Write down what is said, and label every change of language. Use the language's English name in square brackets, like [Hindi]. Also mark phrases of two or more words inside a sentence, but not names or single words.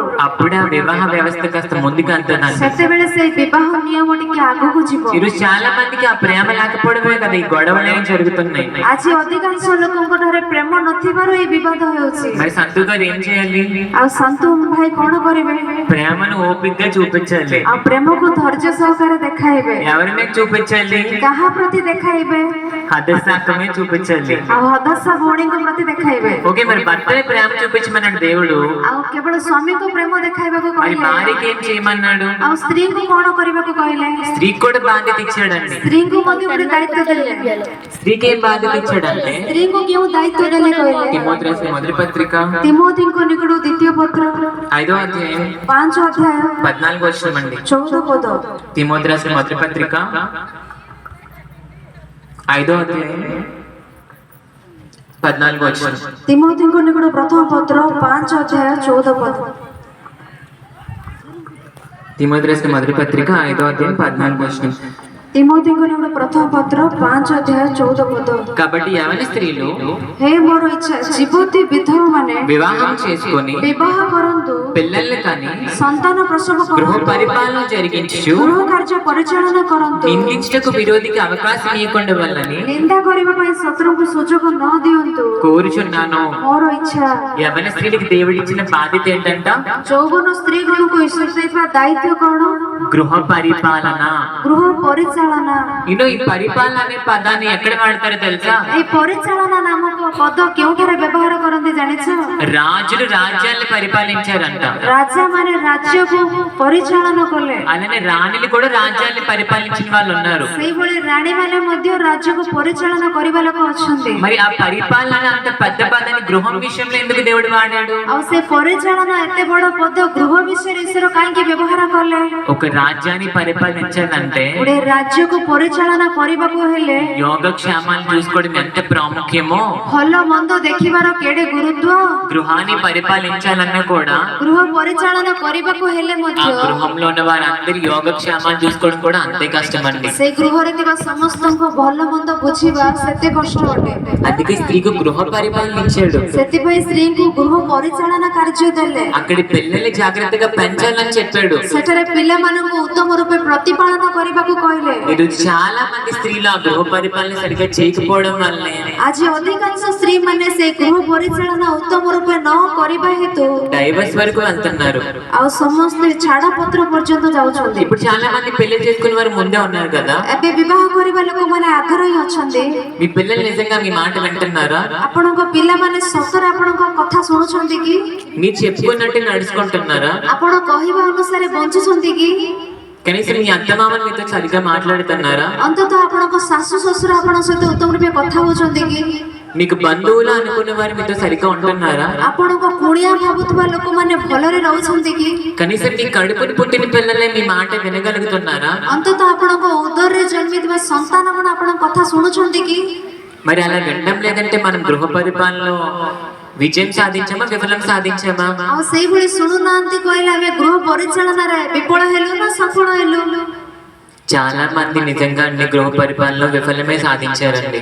[Telugu] అప్పుడే ఆ వివాహ వ్యవస్థ కాస్త ముందుకు వెళ్తుందండి. [Odia] ସେତେବେଳେ ସେ ବିବାହ ନିୟମ ଟିକେ ଆଗକୁ ଯିବ। [Telugu] ఈరోజు చాలా మందికి ఆ ప్రేమ లేకపోవడమే కదా ఈ గొడవలు ఏం జరుగుతున్నాయి. [Odia] ଆଜି ଅଧିକାଂଶ ଲୋକଙ୍କ ଠାରେ ପ୍ରେమ ନଥିବାରୁ ଏହି ବିବାଦ ହେଉଛି। [Telugu] మరి సంతు గారు ఏం చేయాలి? [Odia] ଆଉ ଶାନ୍ତୁ ଭାଇ କଣ କରିବେ? [Telugu] ప్రేమను ఓపికగా చూపించాలి. [Odia] ଆଉ ପ୍ରେମକୁ ଧୈର୍ଯ୍ୟ ସହକାରେ ଦେଖାଇବେ। [Telugu] ఎవరి మీద చూపించాలి? [Odia] କାହା ପ୍ରତି ଦେଖାଇବେ? [Telugu] హతశాఖమే చూపించాలి. [Odia] ଆଉ ହଦାଶା ଭଉଣୀଙ୍କ ପ୍ରତି ଦେଖାଇବେ। [Telugu] ఓకే, మరి భర్తని ప్రేమ చూపించమన్నాడు దేవుడు, [Odia] ଆଉ କେବଳ ସ୍ୱାମୀକୁ ପ୍ରେମ ଦେଖାଇବାକୁ [Telugu] మరి [Odia] କହିଲେ। [Telugu] భార్యకి ఏం చేయమన్నాడు? [Odia] ଆଉ ସ୍ତ୍ରୀଙ୍କୁ କଣ କରିବାକୁ କହିଲେ? [Telugu] స్త్రీకి కూడా బాధ్యత ఇచ్చాడండి. [Odia] ସ୍ତ୍ରୀଙ୍କୁ ମଧ୍ୟ ଗୋଟେ ଦାୟିତ୍ୱ ଦେଲେ। [Telugu] స్త్రీకి ఏం బాధ్యత ఇచ్చాడంటే [Odia] ସ୍ତ୍ରୀଙ୍କୁ କେଉଁ ଦାୟିତ୍ୱ ଦେଲେ କହିଲେ? [Telugu] తిమోతి రాసిన మొదటి పత్రిక [Odia] ତିମୋଥୀଙ୍କ ନିକଟରୁ ଦ୍ୱିତୀୟ ପତ୍ର [Telugu] 5వ అధ్యాయం [Odia] 5 ଅଧ୍ୟାୟ [Telugu] 14 వచనం అండి. [Odia] 14 ପଦ। [Telugu] తిమోతి రాసిన మొదటి పత్రిక 5వ అధ్యాయం 14 వచనం. [Odia] ତିମୋଥୀଙ୍କ ନିକଟରୁ ପ୍ରଥମ ପତ୍ର 5 ଅଧ୍ୟାୟ 14 ପଦ। [Telugu] తిమోతి రాసిన మొదటి పత్రిక 5వ అధ్యాయం 14 వచనం. [Odia] ତିମୋଥୀଙ୍କ ନିକଟରୁ ପ୍ରଥମ ପତ୍ର 5 ଅଧ୍ୟାୟ 14 ପଦ। [Telugu] కాబట్టి యవన స్త్రీలు [Odia] ହେ ମୋର ଇଚ୍ଛା ଯୁବତୀ ବିଧବାମାନେ [Telugu] వివాహం చేసుకొని [Odia] ବିବାହ କରନ୍ତୁ, [Telugu] పిల్లల్ని కానీ [Odia] ସନ୍ତାନ ପ୍ରସବ [Telugu] గృహ [Odia] କରନ୍ତୁ, [Telugu] పరిపాలన జరిగించు, [Odia] ଗୃହ କାର୍ଯ୍ୟ ପରିଚାଳନା କରନ୍ତୁ, [Telugu] నిందించటకు విరోధికి అవకాశం ఇవ్వకుండా వల్లని [Odia] ନିନ୍ଦା କରିବା ପାଇଁ ଶତ୍ରୁଙ୍କୁ ସୁଯୋଗ ନ ଦିଅନ୍ତୁ [Telugu] కోరుచున్నాను. [Odia] ମୋର ଇଚ୍ଛା। [Telugu] యవన స్త్రీలకు దేవుడిచ్చిన బాధ్యత ఏంటంట? [Odia] ଯୌବନ ସ୍ତ୍ରୀ ଗଣକୁ ଈଶ୍ୱର ଦେଇଥିବା ଦାୟିତ୍ୱ କଣ? [Telugu] గృహ పరిపాలన. [Odia] ଗୃହ ପରିଚାଳନା। [Telugu] ఈ పరిపాలన అనే పదాన్ని ఎక్కడ వాడతారో తెలుసా? [Odia] এই ପରିଚାଳନା ନାମକ ପଦ କେଉଁଠାରେ ବ୍ୟବହାର କରନ୍ତି ଜାଣିଛ? [Telugu] రాజులు రాజ్యాలను పరిపాలించారంట, [Odia] ରାଜା ମାନେ ରାଜ୍ୟକୁ ପରିଚାଳନା କଲେ। [Telugu] అలానే రాణులు కూడా రాజ్యాన్ని పరిపాలించిన వాళ్ళు ఉన్నారు. [Odia] ସେଇଭଳି ରାଣୀ ମାନେ ମଧ୍ୟ ରାଜ୍ୟକୁ ପରିଚାଳନା କରିବା ଲୋକ ଅଛନ୍ତି। [Telugu] మరి ఆ పరిపాలన అంత పెద్ద పదాన్ని గృహం విషయంలో ఎందుకు దేవుడు వాడాడు? [Odia] ଆଉ ସେ ପରିଚାଳନା ଏତେ ବଡ ପଦ ଗୃହ ବିଷୟରେ ଈଶ୍ୱର କାହିଁକି ବ୍ୟବହାର କଲେ? [Telugu] ఒక రాజ్యాన్ని పరిపాలించాలంటే [Odia] ଗୋଟେ ରାଜ୍ୟକୁ ପରିଚାଳନା କରିବାକୁ ହେଲେ [Telugu] యోగక్షేమాలు చూసుకోవడం ఎంత ప్రాముఖ్యమో, [Odia] ଭଲ ମନ୍ଦ ଦେଖିବାର କେଡେ ଗୁରୁତ୍ୱ। [Telugu] గృహాన్ని పరిపాలించాలన్నా కూడా [Odia] ଗୃହ ପରିଚାଳନା କରିବାକୁ ହେଲେ [Telugu] ఆ [Odia] ମଧ୍ୟ [Telugu] గృహంలో ఉన్న వారందరి యోగక్షేమాలు చూసుకోవడం కూడా అంతే కష్టం అండి. [Odia] ସେଇ ଗୃହରେ ଥିବା ସମସ୍ତଙ୍କ ଭଲ ମନ୍ଦ ବୁଝିବା ସେତେ କଷ୍ଟ ଅଟେ। [Telugu] అందుకే స్త్రీకు గృహ పరిపాలన ఇచ్చాడు. [Odia] ସେଥିପାଇଁ ସ୍ତ୍ରୀଙ୍କୁ గృହ ପରିଚାଳନା କାର୍ଯ୍ୟ ଦେଲେ। [Telugu] అక్కడి పిల్లల్ని జాగ్రత్తగా పెంచాలని చెప్పాడు. [Odia] ସେଠାରେ ପିଲାମାନଙ୍କୁ ଉତ୍ତମ ରୂପେ ପ୍ରତିପାଳନ କରିବାକୁ କହିଲେ। [Telugu] ఇది చాలా మంది స్త్రీలు ఆ గృహ పరిపాలన సరిగ్గా చేయకపోవడం వల్లే [Odia] ଆଜି ଅଧିକାଂଶ ସ୍ତ୍ରୀ ମାନେ ସେ ଗୃହ ପରିଚାଳନା ଉତ୍ତମ ରୂପେ ନ କରିବା ହେତୁ [Telugu] డైవర్స్ వరకు వెళ్తున్నారు. [Odia] ଆଉ ସମସ୍ତେ ଛାଡ ପତ୍ର ପର୍ଯ୍ୟନ୍ତ ଯାଉଛନ୍ତି। [Telugu] ఇప్పుడు చాలా మంది పెళ్లి చేసుకునే వారు ముందే ఉన్నారు కదా. [Odia] ଏବେ ବିବାହ କରିବା ଲୋକମାନେ ଆଗରେ ହିଁ ଅଛନ୍ତି। [Telugu] మీ పిల్లలు నిజంగా మీ మాట వింటున్నారా? [Odia] ଆପଣଙ୍କ ପିଲାମାନେ ସତରେ ଆପଣଙ୍କ କଥା ଶୁଣୁଛନ୍ତି କି? [Telugu] మీరు చెప్పుకున్నట్టు నడుచుకుంటున్నారా? [Odia] ଆପଣ କହିବା ଅନୁସାରେ ବଞ୍ଚୁଛନ୍ତି କି? [Telugu] కనీసం మీ అత్తమామలు మీతో సరిగ్గా మాట్లాడుతున్నారా? [Odia] ଅନ୍ତତଃ ଆପଣଙ୍କ ଶାଶୁ ଶ୍ୱଶୁର ଆପଣଙ୍କ ସହିତ ଉତ୍ତମ ରୂପେ କଥା ହଉଛନ୍ତି କି? [Telugu] మీకు బంధువులు అనుకున్న వారు మీతో సరిగ్గా ఉంటున్నారా? [Odia] ଆପଣଙ୍କ କୁଣିଆ ଭାବୁଥିବା ଲୋକମାନେ ଭଲରେ ରହୁଛନ୍ତି କି? [Telugu] కనీసం మీ కడుపుని పుట్టిన పిల్లలే మీ మాట వినగలుగుతున్నారా? [Odia] ଅନ୍ତତଃ ଆପଣଙ୍କ ଉଦରରେ ଜନ୍ମିଥିବା ସନ୍ତାନ କଣ ଆପଣଙ୍କ କଥା ଶୁଣୁଛନ୍ତି କି? [Telugu] మరి అలా వినడం లేదంటే మనం గృహ పరిపాలనలో విజయం సాధించామా, విఫలం సాధించామా? [Odia] ଆଉ ସେଇଭଳି ଶୁଣୁନାହାନ୍ତି କହିଲେ ଆମେ ଗୃହ ପରିଚାଳନାରେ ବିଫଳ ହେଲୁ ନା ସଫଳ ହେଲୁ? [Telugu] చాలా మంది నిజంగా అన్ని గృహ పరిపాలనలో విఫలమే సాధించారండి.